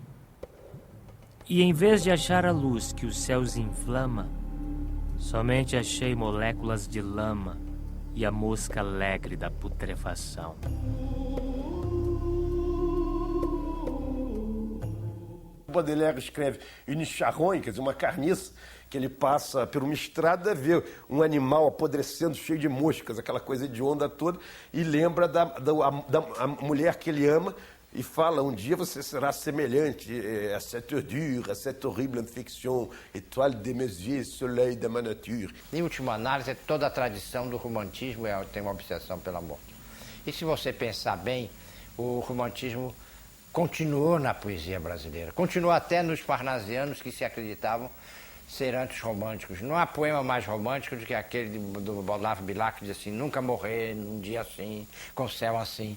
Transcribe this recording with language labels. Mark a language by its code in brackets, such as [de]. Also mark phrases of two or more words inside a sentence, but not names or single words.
[pt] E em vez de achar a luz que os céus inflama, somente achei moléculas de lama e a mosca alegre da putrefação. Baudelaire escreve une charogne, quer dizer, uma carniça, que ele passa por uma estrada, vê um animal apodrecendo, cheio de moscas, aquela coisa hedionda toda, e lembra da mulher que ele ama, e fala, um dia você será semelhante [fr] a cette ordure, a cette horrible infection, étoile de mes yeux, soleil de ma nature. [pt] Em última análise, toda a tradição do romantismo tem uma obsessão pela morte. E se você pensar bem, o romantismo continuou na poesia brasileira, continuou até nos parnasianos que se acreditavam ser antirromânticos. Não há poema mais romântico do que aquele do Olavo Bilac, que diz assim, nunca morrer num dia assim, com céu assim.